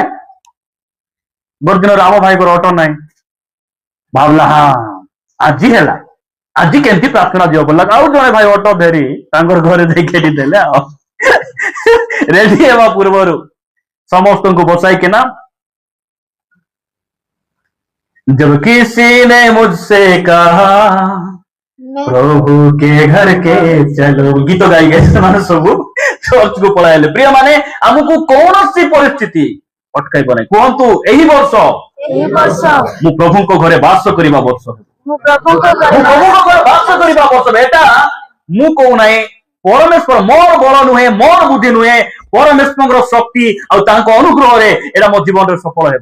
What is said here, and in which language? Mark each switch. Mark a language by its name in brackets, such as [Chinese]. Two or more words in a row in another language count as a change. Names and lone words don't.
[Odia] ଗୋଟେ ଦିନ ରାମ ଭାଇଙ୍କର ଅଟୋ ନାହିଁ, ଭାବଲା ହଁ ଆଜି ହେଲା, ଆଜି କେମିତି ପ୍ରାର୍ଥନା ଯିବ ବୋଲା, ଆଉ ଜଣେ ଭାଇ ଅଟୋ ଧରି ତାଙ୍କର ଘରେ ଯାଇ ଖେଳି ଦେଲେ। ଆଉ ରେଡି ହେବା ପୂର୍ବରୁ ସମସ୍ତଙ୍କୁ ବସାଇକିନା, [Hindi] जब किसी ने मुझसे कहा प्रभु के घर के चलो, गीत गाई गए [Odia] ସେମାନେ ସବୁ ଚର୍ଚ୍ଚକୁ ପଳାଇଲେ। ପ୍ରିୟ ମାନେ, ଆମକୁ କୌଣସି ପରିସ୍ଥିତି ଅଟକାଇବ ନାହିଁ। କୁହନ୍ତୁ, ଏହି ବର୍ଷ ମୁଁ ପ୍ରଭୁଙ୍କ ଘରେ ବାସ କରିବା ବର୍ଷ, ମୁଁ ପ୍ରଭୁଙ୍କ ଘରେ ବାସ କରିବା ବର୍ଷ। ଏଟା ମୁଁ କହୁନାହିଁ, ପରମେଶ୍ୱର, ମୋର ବଳ ନୁହେଁ, ମୋର ବୁଦ୍ଧି ନୁହେଁ, ପରମେଶ୍ୱରଙ୍କର ଶକ୍ତି ଆଉ ତାଙ୍କ ଅନୁଗ୍ରହରେ ଏଟା ମୋ ଜୀବନରେ ସଫଳ ହେବ।